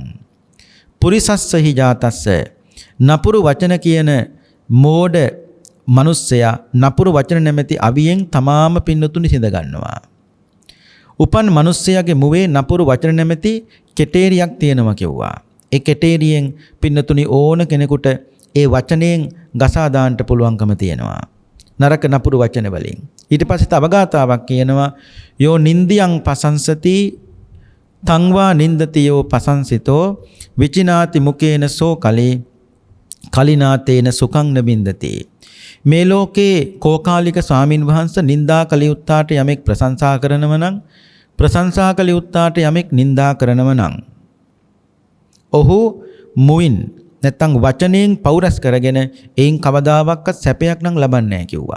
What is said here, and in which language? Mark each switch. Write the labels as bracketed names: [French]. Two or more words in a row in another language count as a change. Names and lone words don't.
[Pali] පුරිසස්සහි ජාතස්ස [Sinhala] නපුරු වචන කියන මෝඩ මනුස්සයා නපුරු වචන නැමැති අවියෙන් තමාම පින්නතුනි සිඳ ගන්නවා. උපන් මනුස්සයාගේ මුවේ නපුරු වචන නැමැති කෙටේරියක් තියෙනවා කිව්වා. ඒ කෙටේරියෙන් පින්නතුනි ඕන කෙනෙකුට ඒ වචනයෙන් ගසා දාන්න පුළුවන්කම තියෙනවා. නරක නපුරු වචන වලින්. ඊට පස්සේ තව ගාතාවක් කියනවා [Pali] යෝ නින්දියං පසංසති තංවා නින්දති යෝ පසංසිතෝ විචිනාති මුකේන සෝ කලේ කලිනාතේන සුඛං නබින්දති. [Sinhala] මේ ලෝකේ කෝකාලික ස්වාමින් වහන්සේ නින්දා කළ යුත්තාට යමෙක් ප්‍රශංසා කරනව නම් ප්‍රශංසා කළ යුත්තාට යමෙක් නින්දා කරනව නම් ඔහු මුවින් නැත්තම් වචනයෙන් පෞරස් කරගෙන එයින් කවදාවත් සැපයක් නම් ලබන්නේ නැහැ කිව්වා.